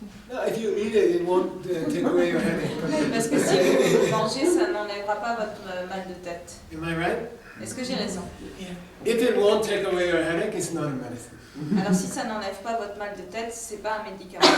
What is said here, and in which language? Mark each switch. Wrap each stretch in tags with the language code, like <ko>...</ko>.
<en>No, if you eat it, it won't take away your headache.</en> <fr>Parce que si vous mangez, ça n'enlèvera pas votre mal de tête.</fr> <en>Am I right?</en> <fr>Est-ce que j'ai raison?</fr> <en>If it won't take away your headache, it's not a medicine.</en> <fr>Alors si ça n'enlève pas votre mal de tête, c'est pas un médicament.</fr>